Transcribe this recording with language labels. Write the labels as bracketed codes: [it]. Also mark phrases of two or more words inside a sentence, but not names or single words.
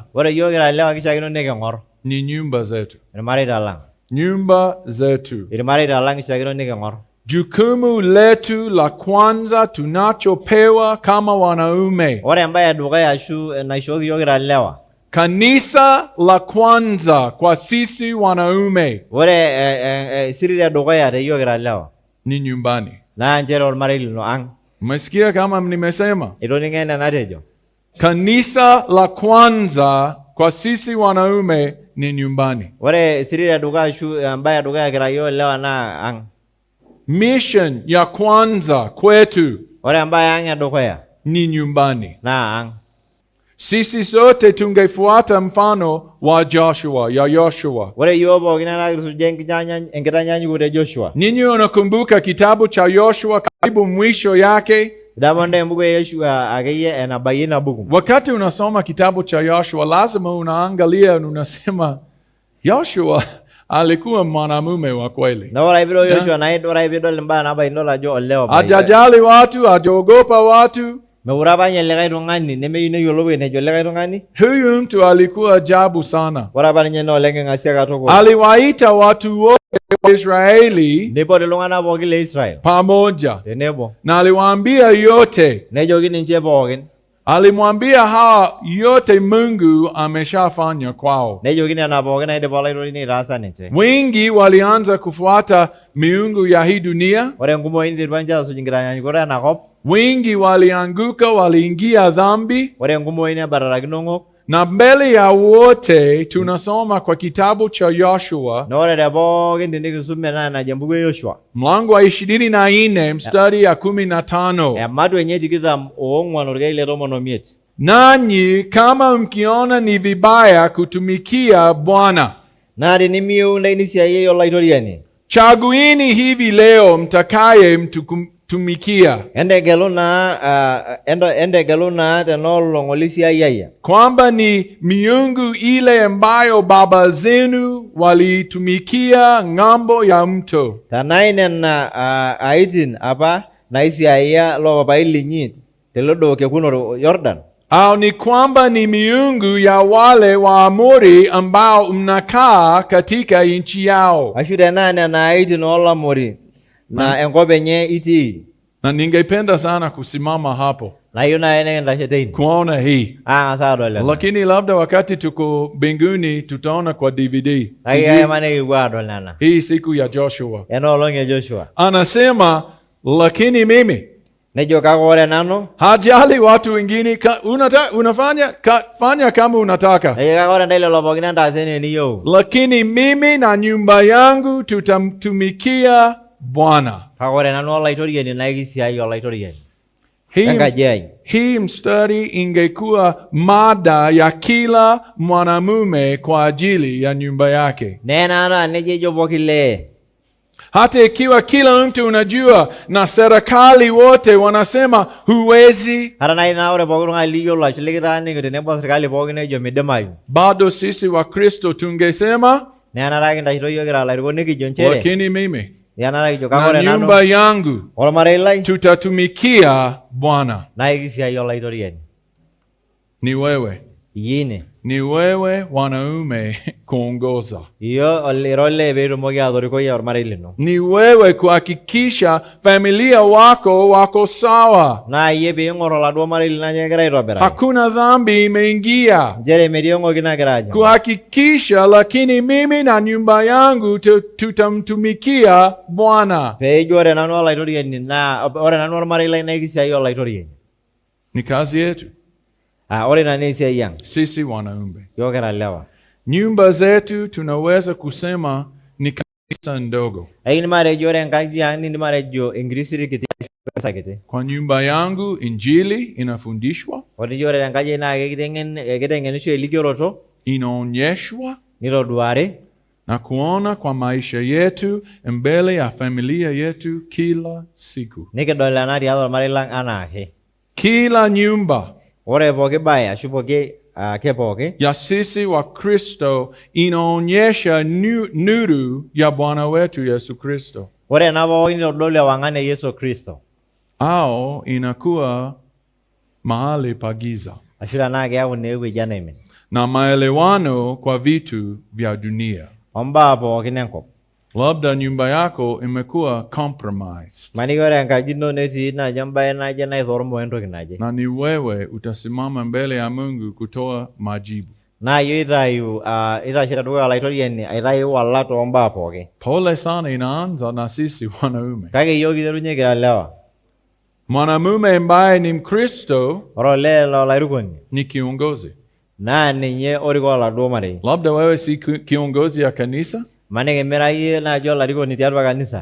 [mas] ore iyiok kira ilewa kishaakino niking'or [sw] ni nyumba zetu. [mas] irmareita lang. [sw] Nyumba zetu. [mas] Irmareita lang kishaakino niking'or. [sw] Jukumu letu la kwanza tunachopewa kama wanaume. [mas] Ore embaye edukuya ashu naishooki iyiok kira ilewa, [sw] Kanisa la kwanza kwa sisi wanaume [mas] ore siri edukuya te iyiok kira ilewa [sw] ni nyumbani. [mas] naa nchere ormarei lino ang'. [sw] Umesikia kama nimesema? [mas] Itoning'o ena natejo. [sw] Kanisa la kwanza kwa sisi wanaume ni nyumbani. [mas] Ore siri edukuya ashu embaye edukuya kira iyiok ilewa naa ang'. [sw] Mission ya kwanza kwetu [mas] Ore embaye ang' edukuya [sw] ni nyumbani. [mas] naa ang'. [sw] Sisi sote tungefuata mfano wa Yoshua. [mas] Ore iyiok pookin naa kisuja enkitanyanyukoto e Joshua. [sw] Ninyi unakumbuka kitabu cha Yoshua karibu mwisho yake? [mas] Idamu nda embuku e Yoshua akeyie enabayie ina buku. [sw] Wakati unasoma kitabu cha Yoshua lazima unaangalia na unasema Yoshua alikuwa mwanamume wa kweli. [mas] Na ore pidol Yoshua naa ore pidol imbaa naabayie nidol ajo olewa bai. [sw] Hajajali watu, hajaogopa watu. [mas] Meure apa ninye likae tung'ani nemeyieu neyiolou enejo likae tung'ani. [sw] Huyu mtu alikuwa ajabu sana. [mas] Ore apa ninye naa oleng eng'asia katukul. [sw] Aliwaita watu wote wa Israeli [mas] Nipot iltung'anak pookin le Israel [sw] pamoja [mas] tenebo. [sw] na aliwaambia yote. [mas] Nejoki ninche pookin. [sw] Alimwambia hawa yote Mungu ameshafanya kwao. [mas] Nejoki nena pookin naidipa olaitotini aitaasa ninche. [sw] Wengi walianza kufuata miungu ya hii dunia. [mas] Ore enkumoi niterua ninche aasuj inkitanyanyukoto enakop. [sw] Wengi walianguka, waliingia dhambi. [mas] Ore enkumoi nebatarakino ng'ok. [sw] Na mbele ya wote tunasoma kwa kitabu cha Yoshua, [mas] Na ore te pookin tenikisum ena enajo embuku e Yoshua. [sw] mlango wa 24 mstari ya 15. [mas] Ematu enye tikitam oong'uan orkeek le 15. [sw] Nanyi kama mkiona ni vibaya kutumikia Bwana, [mas] Naa tenimiyieu ntainisiayie olaitoriani, [sw] chaguini hivi leo mtakaye mtumikia, [mas] entegelu naa tenolong' olisiayiayia. [sw] kwamba ni miungu ile ambayo baba zenu waliitumikia ng'ambo ya mto. [mas] Tanai nena aitin apa naisiaia lo papai linyi tele do kekuno Yordan. [sw] au ni kwamba ni miungu ya wale Waamori ambao mnakaa katika nchi yao? [mas] Ashu tenaa nena aitin oolamori na enkop enye itii. [sw] Na ningependa sana kusimama hapo Na hiyo na [mas] nikintashe teine [sw] kuona hii, [mas] ang'asa adol ena. [sw] lakini labda wakati tuko mbinguni tutaona kwa DVD. [mas] Kake kaimaa nikipuo adol nena. [sw] Hii siku ya Joshua [mas] Enoolong e Joshua. [sw] anasema, lakini mimi [mas] Nejo kake ore nanu. [sw] hajali watu wengine, fanya kama unataka, [mas] Nejo kake ore ntae lelo pookin entaas enaa eniyieu. [sw] lakini mimi na nyumba yangu tutamtumikia Bwana. [mas] Kake ore nanu olaitoriani naa kisiai olaitoriani. [sw] Hii, [mas] Enkaji ai. [sw] hii mstari ingekuwa mada ya kila mwanamume kwa ajili ya nyumba yake. [mas] Nena nejo ejo pooki lee. [sw] Hata ikiwa kila mtu unajua na serikali wote wanasema huwezi, [mas] Hata nai naa ore pooki tung'ani liyiolo ashu likitaaniki tenebo serikali pookin nejo midimayu. [sw] bado sisi wa Kristo tungesema, [mas] Nenare kintashito yiok kira ilarikok nikijo nchere. [sw] lakini mimi [mas] Nenare kijo kake [sw] na [mas] ore nanu [sw] nyumba yangu [mas] ormarei lai [sw] tutatumikia Bwana. [mas] naa kisiai olaitoriani. [sw] Ni wewe, [mas] Iyie [sw] ni wewe wanaume kuongoza, [mas] iyo ira olee peetumoki atorikoi ormarei lino. [sw] ni wewe kuhakikisha familia wako sawa, [mas] Naa iyie piing'or oladuo marei lino ajo kegira aitobiraki. [sw] hakuna dhambi imeingia, [mas] Nchere metii eng'oki nagira ajing'. [sw] kuhakikisha, lakini mimi na nyumba yangu tutamtumikia Bwana. [mas] Peejo ore nanu olaitoriani naa ore nanu ormarei lai naa kisiai olaitoriani. [sw] Ni kazi yetu [mas] Ore ina naa esiai ang'. [sw] sisi wanaume. [mas] Yiok kira lewa. [sw] Nyumba zetu tunaweza kusema ni kanisa ndogo. [mas] Aikidim atejo ore enkaji ang' niindim atejo enkiti siri kiti ashu kanisa kiti. [sw] Kwa nyumba yangu injili inafundishwa, [mas] Ore ore enkaji ai naa kiteng'enisho elikioroto, [sw] inaonyeshwa [mas] nitoduari, [sw] na kuona kwa maisha yetu mbele ya familia yetu kila siku. [mas] nikidol ena tiatua ormarei lang' anaake. [sw] Kila nyumba [mas] Ore pooki baye ashu pooki ake pooki [sw] ya sisi wa Kristo inaonyesha nuru ya Bwana wetu Yesu Kristo, [mas] ore ena pooki nitodolu ewang'an e Yesu Kristo. [sw] au inakuwa mahali pa giza [mas] Ashu tenaa keeku naa ewueji enaimin. [sw] na maelewano kwa vitu vya dunia. [mas] Ombaa pookin enkop. [sw] Labda nyumba yako imekuwa compromised, [mas] Maniki ore enkaji ino netii naaji embaye naje naithormo entoki naje. [sw] na ni wewe utasimama mbele ya Mungu kutoa majibu. [mas] Naa iyie itayu itashe tedukuya olaitoriani aitayu wala toombaa pooki. [sw] Pole sana inaanza na sisi wanaume. [mas] Kake iyiok kiterunye kira lewa. [sw] Mwanamume ambaye ni Mkristo [mas] Ore olee olairukoni [sw] ni kiongozi. [mas] naa ninye orikoo oladuo marei. [sw] Labda wewe si kiongozi ya kanisa, [mas] Maniki mira iyie naaji olarikoni tiatua kanisa.